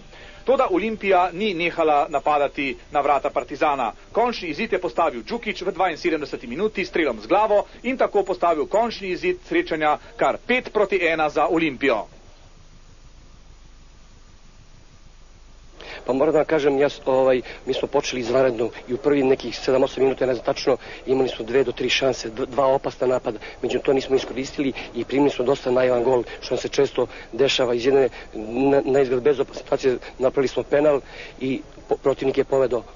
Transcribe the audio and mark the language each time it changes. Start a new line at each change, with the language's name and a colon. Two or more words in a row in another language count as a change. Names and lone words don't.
Slovenian: Toda Olimpija ni nehala napadati na vrata Partizana. Končni izid je postavil Đukić v 72. minuti strelom z glavo in tako postavil končni izid srečanja kar 5-1 za Olimpijo.
Serbian: Pa moram da vam kažem, mi smo počeli izvanredno i u prvi nekih 7-8 minuta, ne znam tačno, imali smo 2 do 3 šanse, 2 opasna napada, međutim to nismo iskoristili i primili smo dosta naivan gol, što nam se često dešava iz jedne na izgled bez opasne situacije, napravili smo penal i protivnik je poveo.